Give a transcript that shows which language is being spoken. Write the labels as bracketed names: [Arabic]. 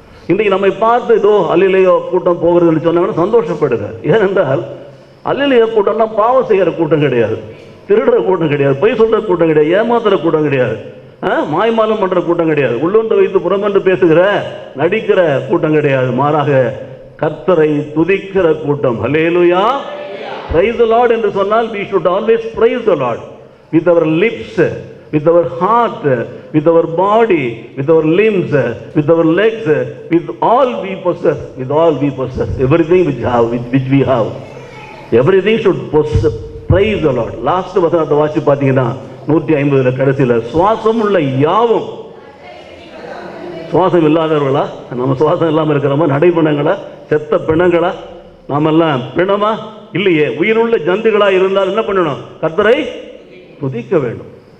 [Tamil] இன்றைக்கு நம்மை பார்த்து ஏதோ அல்லேலூயா கூட்டம் போகிறதுன்னு சொன்னாங்கன்னா சந்தோஷப்படுங்க. ஏனென்றால் அல்லேலூயா கூட்டம்னா பாவம் செய்கிற கூட்டம் கிடையாது, திருடுற கூட்டம் கிடையாது, பொய் சொல்கிற கூட்டம் கிடையாது, ஏமாத்துற கூட்டம் கிடையாது, மாய்மாலம் பண்ணுற கூட்டம் கிடையாது, உள்ளொன்று வைத்து புறமொன்று பேசுகிற நடிக்கிற கூட்டம் கிடையாது. மாறாக கர்த்தரை துதிக்கிற கூட்டம். ஹல்லேலூயா. [English] Praise the Lord [Tamil] என்று சொன்னால் [English] we should always praise the Lord with our lips, with our heart, with our body, with our limbs, with our legs, with all we possess, everything which we have, everything should praise the Lord. [Tamil] Last வசனத்தை வாசி பார்த்தீங்கன்னா 150 கடைசியில் சுவாசம் உள்ள யாவும், சுவாசம் இல்லாதவர்களா? நம்ம சுவாசம் இல்லாமல் இருக்கிறோமா? நடைபிணங்களா? செத்த பிணங்களா? நாமெல்லாம் பிணமா? இல்லையே. உயிருள்ள ஜந்துகளா இருந்தால் என்ன பண்ணணும்? கர்த்தரை துதிக்க வேண்டும்.